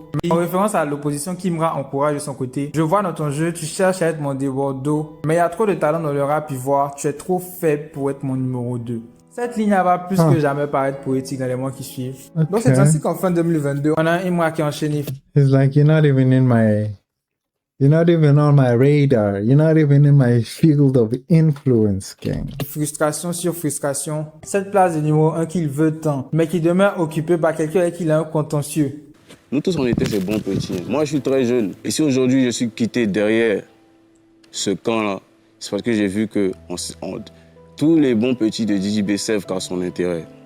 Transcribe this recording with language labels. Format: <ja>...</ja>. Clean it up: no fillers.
<fr>En référence à l'opposition qu'Imra encourage de son côté: je vois dans ton jeu, tu cherches à être mon débordeau, mais il y a trop de talent dans le rap, ivoire, tu es trop faible pour être mon numéro 2. Cette ligne va plus que jamais paraître poétique dans les mois qui suivent. Donc c'est ainsi qu'en fin 2022, on a un Imra qui a enchaîné.</fr> <en>It's like you're not even in my... You're not even on my radar. You're not even in my field of influence, gang.</en> <fr>Frustration sur frustration. Cette place de numéro 1 qu'il veut tant, mais qui demeure occupée par quelqu'un avec qui il a un contentieux. Nous tous, on était ces bons petits. Moi, je suis très jeune. Et si aujourd'hui, je suis quitté derrière ce camp-là, c'est parce que j'ai vu que tous les bons petits de Didi B servent qu'à son intérêt.</fr>